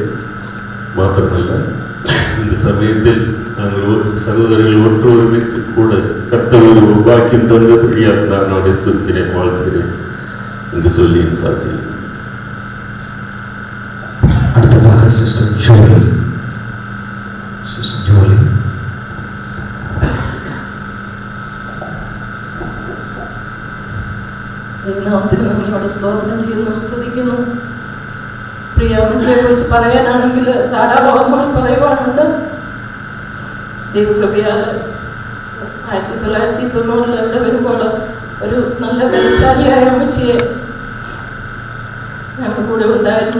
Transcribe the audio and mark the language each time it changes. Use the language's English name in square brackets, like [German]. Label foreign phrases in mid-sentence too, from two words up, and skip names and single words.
[Tamil] மாத்திரமல்ல, இந்த சமயத்தில் நாங்கள் சகோதரர்கள் ஒன்று ஒருமித்து கூட கர்த்தர் ஒரு பாக்கியம் தந்தபடியாக நான் அவரை ஸ்துதிக்கிறேன், வாழ்த்துகிறேன் என்று சொல்லி என் சாட்சியில். அடுத்ததாக சிஸ்டர் ஜோலி. சிஸ்டர் ஜோலி. [Malayalam] സ്തോത്രം ചെയ്യുന്നു, സ്തുതിക്കുന്നു. പ്രിയ അമ്മച്ചിയെ കുറിച്ച് പറയാനാണെങ്കിൽ ധാരാളം ഓർമ്മകൾ പറയുവാനുണ്ട്. ദൈവകൃപയാൽ 1990 ഇവിടെ വരുമ്പോൾ ഒരു നല്ല ബലശാലിയായ അമ്മച്ചിയെ ഞങ്ങളുടെ കൂടെ ഉണ്ടായിരുന്നു.